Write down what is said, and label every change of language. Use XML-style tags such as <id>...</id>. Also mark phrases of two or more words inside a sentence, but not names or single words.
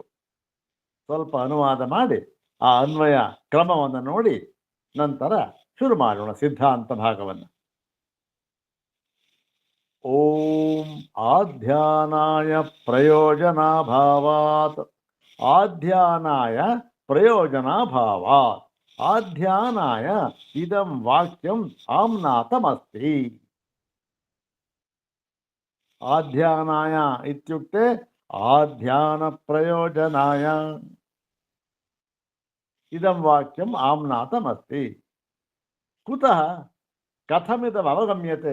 <kn>ಸ್ವಲ್ಪ ಅನುವಾದ ಮಾಡಿ ಆ ಅನ್ವಯ ಕ್ರಮವನ್ನು ನೋಡಿ ನಂತರ ಶುರು ಮಾಡೋಣ ಸಿದ್ಧಾಂತ ಭಾಗವನ್ನು.</kn> <sa>ಓಂ ಆಧ್ಯಾನಾಯ ಪ್ರಯೋಜನಾಭಾವಾತ್. ಆಧ್ಯಾನಾಯ ಪ್ರಯೋಜನಾಭಾವಾತ್. ಆಧ್ಯಾನಾಯ ಇದಂ ವಾಕ್ಯಂ ಆಮ್ನಾತಮಸ್ತಿ. ಆಧ್ಯಾನಾಯ ಇತ್ಯುಕ್ತೆ ಆಧ್ಯಾನ ಪ್ರಯೋಜನಾಯ ಇದಂ ವಾಕ್ಯಂ ಆಮ್ನಾತಮಸ್ತಿ. ಕುತಃ ಕಥಮಿದಂ ಅವಗಮ್ಯತೆ?</sa>